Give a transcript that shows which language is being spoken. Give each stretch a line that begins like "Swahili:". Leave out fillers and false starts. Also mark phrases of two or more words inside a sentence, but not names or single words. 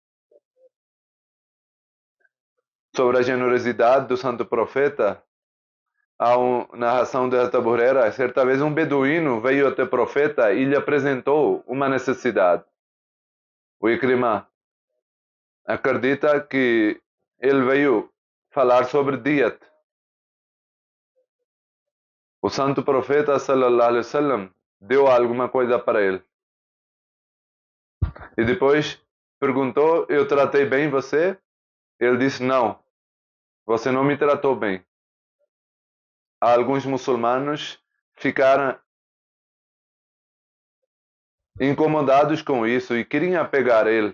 Portuguese: Sobre a generosidade do santo profeta, Há uma narração de Hazrat Abu Huraira, certa vez um beduíno veio até o profeta e lhe apresentou uma necessidade. O Ikrimah acredita que ele veio falar sobre diet. O santo profeta
Arabic: صلى الله عليه وسلم
Portuguese: deu alguma coisa para ele. E depois perguntou: eu tratei bem você? Ele disse: não, você não me tratou bem. Alguns muçulmanos ficaram incomodados com isso e queriam pegar ele.